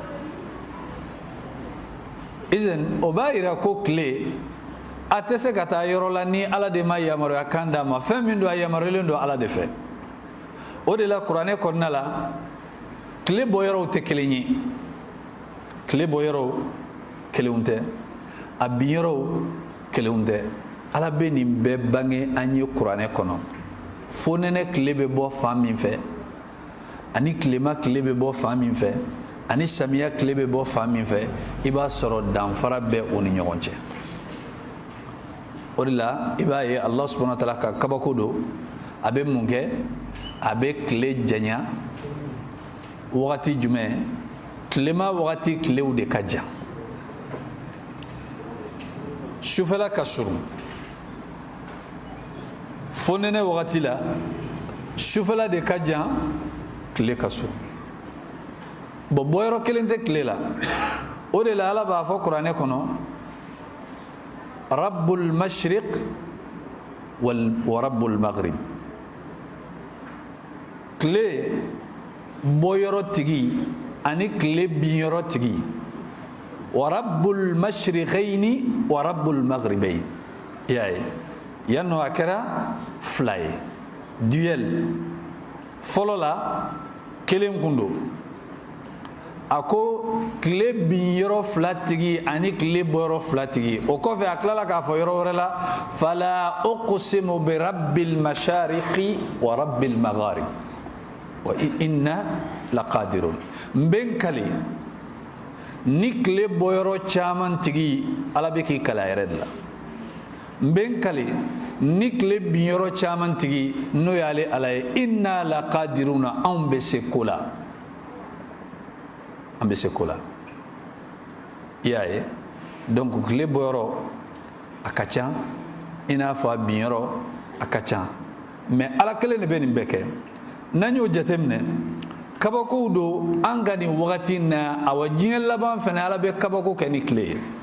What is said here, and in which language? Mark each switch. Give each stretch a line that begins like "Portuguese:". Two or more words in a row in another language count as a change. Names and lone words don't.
Bambara: izin o b'a yira ko tile a tɛ se ka taa yɔrɔ la ni ala de ma yamaruya kan d'a ma fɛn min don a yamaruyalen don ala de fɛ o de la kuranɛ kɔnɔna la tile bɔyɔrɔw tɛ kelen ye tile bɔyɔrɔw kelenw tɛ a binyɔrɔw kelenw tɛ ala bɛ nin bɛɛ bange an ye kuranɛ kɔnɔ fo nɛnɛ tile bɛ bɔ fan min fɛ ani tilema tile bɛ bɔ fan min fɛ ani samiya tile bɛ bɔ fan min fɛ i b'a sɔrɔ danfara bɛ o ni ɲɔgɔn cɛ. O de la i b'a ye
Arabic: الله سبحانه وتعالى
Bambara: ka kabako don a bɛ mun kɛ a bɛ tile janya wagati jumɛn tilema wagati tilew de ka jan sufɛla ka surun fo nɛnɛ wagati la sufɛla de ka jan tile ka surun bon bɔyɔrɔ kelen tɛ tile la o de la Ala b'a fɔ kuranɛ kɔnɔ
Arabic: رب المشرق ورب المغرب
Bambara: tile bɔyɔrɔ tigi ani tile binyɔrɔ tigi
Arabic: ورب المشرقين ورب المغربين
Bambara: y'a ye yan nɔ a kɛra fila ye duel fɔlɔ la kelen kun don a ko tile binyɔrɔ fila tigi ani tile bɔyɔrɔ fila tigi o kɔfɛ a tilala k'a fɔ yɔrɔ wɛrɛ la
Arabic: فلا أقسم برب المشارق والمغارب وإنا لقادرون
Bambara: n kali ni tile bɔyɔrɔ caman tigi Ala bɛ k'i kala yɛrɛ de la n kali ni tile binyɔrɔ caman tigi n'o y'ale Ala ye
Arabic: إنا لقادرون
Bambara: anw bɛ se ko la an bɛ se ko la i y'a ye donc tile bɔyɔrɔ a ka ca i n'a fɔ a binyɔrɔ a ka ca mais Ala kelen de bɛ nin bɛɛ kɛ n'an y'o jateminɛ kabakow don an ka nin wagati na awa diɲɛ laban fana Ala bɛ kabako kɛ ni tile ye